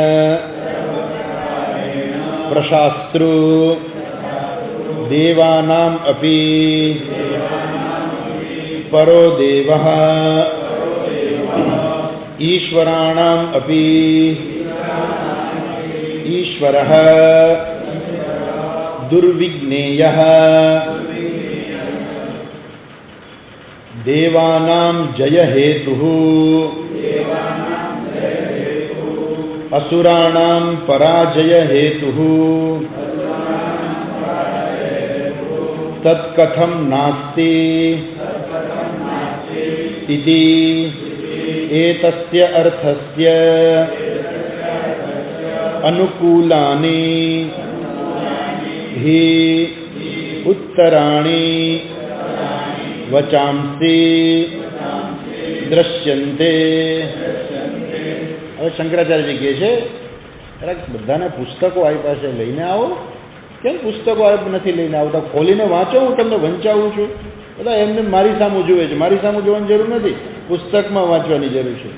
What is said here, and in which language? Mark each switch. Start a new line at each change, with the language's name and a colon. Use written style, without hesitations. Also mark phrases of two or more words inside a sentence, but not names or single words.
Sanskrit: પ્રશાસ્ત્રુ દેવાનામ અપી પરો દેવઃ ઈશ્વરાણામ અપી ઈશ્વરઃ દુર્વિજ્ઞેયઃ દેવાનામ જય હેતુઃ असुराणां पराजय हेतुः तत्कथं नास्ति इति एतस्य अर्थस्य अनुकूलानि हि उत्तराणि वचांसि दृश्यन्ते।
Gujarati: હવે શંકરાચાર્યજી કહે છે બધાને પુસ્તકો આપ્યા છે, લઈને આવો. કેમ પુસ્તકો નથી લઈને આવતા? ખોલીને વાંચો, હું તમને વંચાવું છું. બધા એમને મારી સામું જુએ છે. મારી સામું જોવાની જરૂર નથી, પુસ્તકમાં વાંચવાની જરૂર છે.